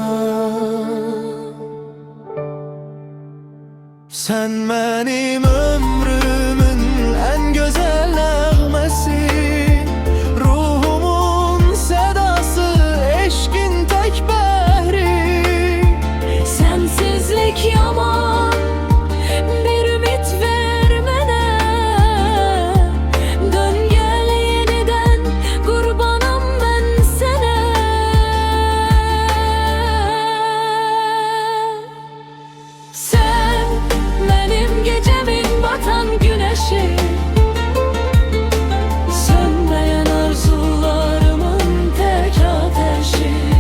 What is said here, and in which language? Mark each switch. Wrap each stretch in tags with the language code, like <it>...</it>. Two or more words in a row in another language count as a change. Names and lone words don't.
<az>Sən mənim ömrümün ən gözəl nəğməsi, ruhumun sədası, eşqin tək bəhri. Sensizlik yaman, bir ümit ver mənə. Dön gel yeniden, qurbanam mən sənə.</az> <tr>Sen benim gecemin batan güneşi, sönmeyen arzularımın tek ateşi.</tr>